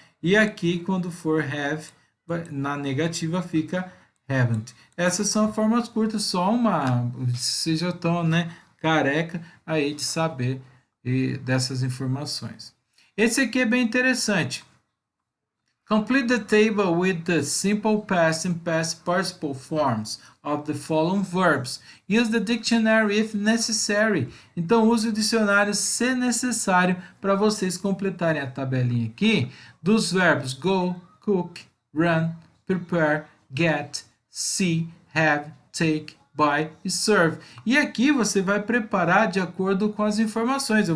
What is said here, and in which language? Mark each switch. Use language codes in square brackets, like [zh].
[pt] E aqui, quando for have, na negativa fica haven't. Essas são formas curtas, só uma, vocês já estão, né, careca aí de saber dessas informações. Esse aqui é bem interessante. [en] Complete the table with the simple past and past participle forms of the following verbs. Use the dictionary if necessary. [pt] Então, use o dicionário se necessário para vocês completarem a tabelinha aqui dos verbos go, cook, run, prepare, get, see, have, take, buy e serve. E aqui você vai preparar de acordo com as informações.